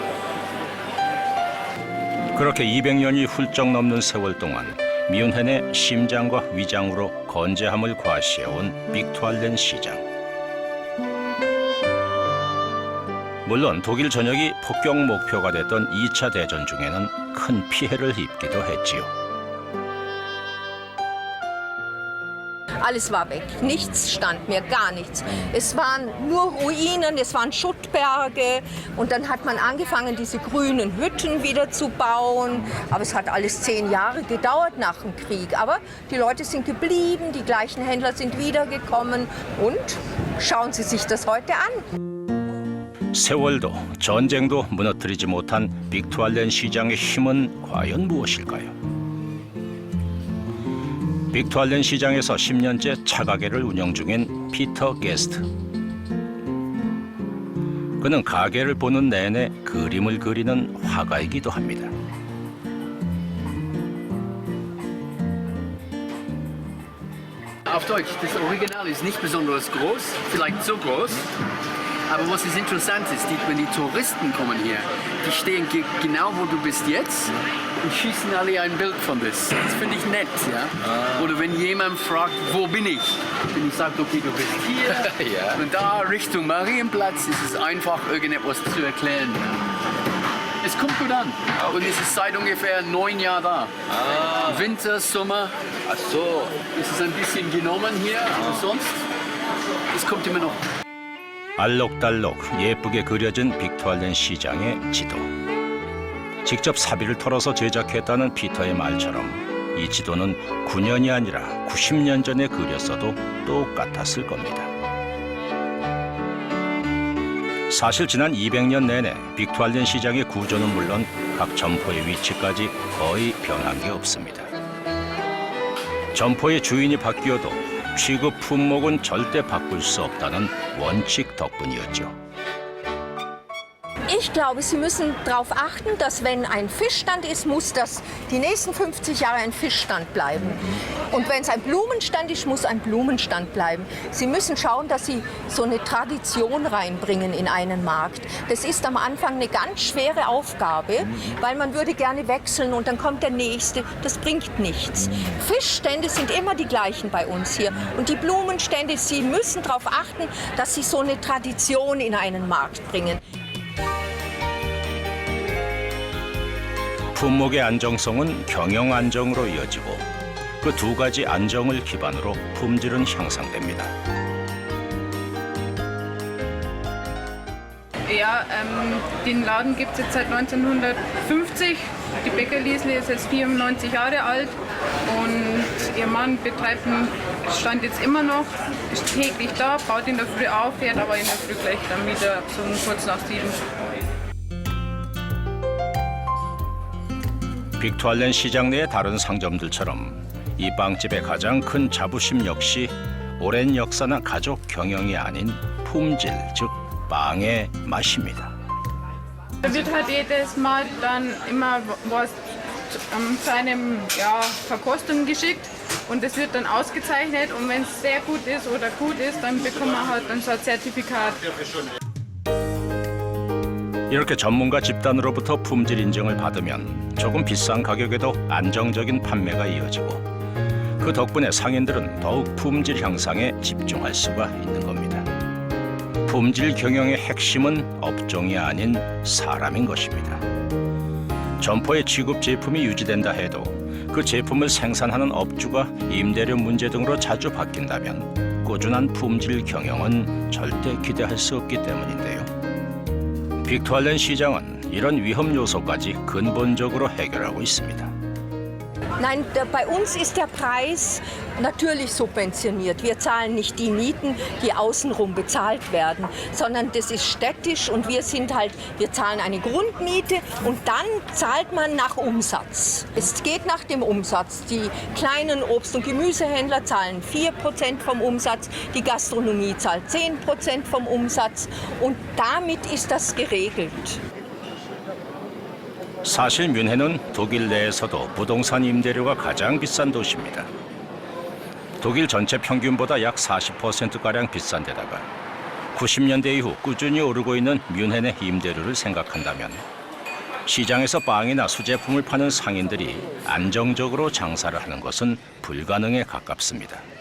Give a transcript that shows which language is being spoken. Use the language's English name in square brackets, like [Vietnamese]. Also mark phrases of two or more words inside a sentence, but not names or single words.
[Korean] 그렇게 200년이 훌쩍 넘는 세월 동안 뮌헨의 심장과 위장으로 건재함을 과시해온 빅투알렌 시장. 물론 독일 전역이 폭격 목표가 됐던 2차 대전 중에는 큰 피해를 입기도 했지요. [German] Alles war weg. Nichts stand mehr, gar nichts. Es waren nur Ruinen, es waren Schuttberge. Und dann hat man angefangen, diese grünen Hütten wieder zu bauen. Aber es hat alles 10 Jahre gedauert nach dem Krieg. Aber die Leute sind geblieben, die gleichen Händler sind wiedergekommen. Und schauen Sie sich das heute an. [Korean] 세월도 전쟁도 무너뜨리지 못한 빅투알렌 시장의 힘은 과연 무엇일까요? 빅투알렌 시장에서 10년째 차가게를 운영 중인 피터 게스트. 그는 가게를 보는 내내 그림을 그리는 화가이기도 합니다. [German] Auf Deutsch, das Original ist nicht besonders groß, vielleicht so groß. Aber was ist interessant ist, wenn die Touristen kommen hier, die stehen genau wo du bist jetzt und schießen alle ein Bild von das. Das finde ich nett, ja. Oder wenn jemand fragt, wo bin ich? Wenn ich sage, okay, du bist hier ja. Und da Richtung Marienplatz ist es einfach, irgendetwas zu erklären. Es kommt gut an und es ist seit ungefähr 9 Jahren da. Winter, Sommer, ach so, ist es ein bisschen genommen hier, aber sonst, es kommt immer noch. [Korean] 알록달록 예쁘게 그려진 빅투알렌 시장의 지도. 직접 사비를 털어서 제작했다는 피터의 말처럼 이 지도는 9년이 아니라 90년 전에 그렸어도 똑같았을 겁니다. 사실 지난 200년 내내 빅투알렌 시장의 구조는 물론 각 점포의 위치까지 거의 변한 게 없습니다. 점포의 주인이 바뀌어도 취급 품목은 절대 바꿀 수 없다는 원칙 덕분이었죠. [German] Ich glaube, Sie müssen darauf achten, dass wenn ein Fischstand ist, muss das die nächsten 50 Jahre ein Fischstand bleiben. Und wenn es ein Blumenstand ist, muss ein Blumenstand bleiben. Sie müssen schauen, dass Sie so eine Tradition reinbringen in einen Markt. Das ist am Anfang eine ganz schwere Aufgabe, weil man würde gerne wechseln und dann kommt der Nächste. Das bringt nichts. Fischstände sind immer die gleichen bei uns hier. Und die Blumenstände, Sie müssen darauf achten, dass Sie so eine Tradition in einen Markt bringen. [Korean] 품목의 안정성은 경영 안정으로 이어지고 그 두 가지 안정을 기반으로 품질은 향상됩니다. [German] Ja, den Laden gibt es jetzt seit 1950. Die Bäcker Liesle ist jetzt 94 Jahre alt und ihr Mann betreibt den Stand jetzt immer noch, ist täglich da, baut in der Früh auf, fährt aber in der Früh gleich dann wieder so kurz nach 7. [Korean] 빅투알렌 시장 내의 다른 상점들처럼 이 빵집의 가장 큰 자부심 역시 오랜 역사나 가족 경영이 아닌 품질, 즉 빵의 맛입니다. [German] Da wird halt jedes Mal dann immer was zu einem Verkostung geschickt und es wird dann ausgezeichnet und wenn es sehr gut ist oder gut ist, dann bekommt man halt dann so ein Zertifikat. [Korean] 이렇게 전문가 집단으로부터 품질 인증을 받으면 조금 비싼 가격에도 안정적인 판매가 이어지고 그 덕분에 상인들은 더욱 품질 향상에 집중할 수가 있는 겁니다. 품질 경영의 핵심은 업종이 아닌 사람인 것입니다. 점포의 취급 제품이 유지된다 해도 그 제품을 생산하는 업주가 임대료 문제 등으로 자주 바뀐다면 꾸준한 품질 경영은 절대 기대할 수 없기 때문인데요. 빅투알렌 시장은 이런 위험 요소까지 근본적으로 해결하고 있습니다. [German] Nein, bei uns ist der Preis natürlich subventioniert. Wir zahlen nicht die Mieten, die außenrum bezahlt werden, sondern das ist städtisch und wir zahlen eine Grundmiete und dann zahlt man nach Umsatz. Es geht nach dem Umsatz. Die kleinen Obst- und Gemüsehändler zahlen 4% vom Umsatz, die Gastronomie zahlt 10% vom Umsatz und damit ist das geregelt. [Korean] 사실 뮌헨은 독일 내에서도 부동산 임대료가 가장 비싼 도시입니다. 독일 전체 평균보다 약 40%가량 비싼 데다가 90년대 이후 꾸준히 오르고 있는 뮌헨의 임대료를 생각한다면 시장에서 빵이나 수제품을 파는 상인들이 안정적으로 장사를 하는 것은 불가능에 가깝습니다.